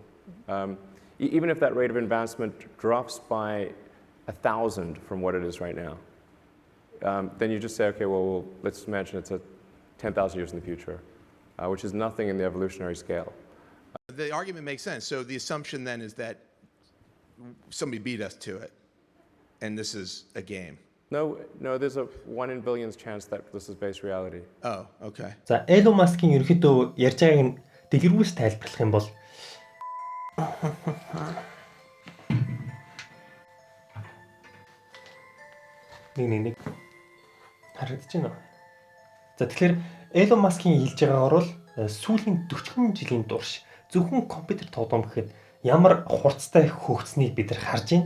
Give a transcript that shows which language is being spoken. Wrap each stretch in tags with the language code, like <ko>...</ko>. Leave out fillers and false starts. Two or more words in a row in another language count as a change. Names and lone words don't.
<en>Even if that rate of advancement drops by 1,000 from what it is right now, then you just say, okay, well, let's imagine it's 10,000 years in the future, which is nothing in the evolutionary scale. The argument makes sense. So the assumption then is that somebody beat us to it, and this is a game. No, there's a 1 in billions chance that this is based reality. Oh, okay.</en> <mn>За Elon Musk-ийн ерөнхийдөө ярьж байгааг нь дэлгэрүүлж тайлбарлах юм бол нэг харагдаж байна. За тэгэхээр Elon Musk-ийн хэлж байгаагаар бол сүүлийн 40 жилийн турш зөвхөн компьютер тоглоом гэхэд ямар хурцтай хөгжсөнийг бид нар харж байна.</mn>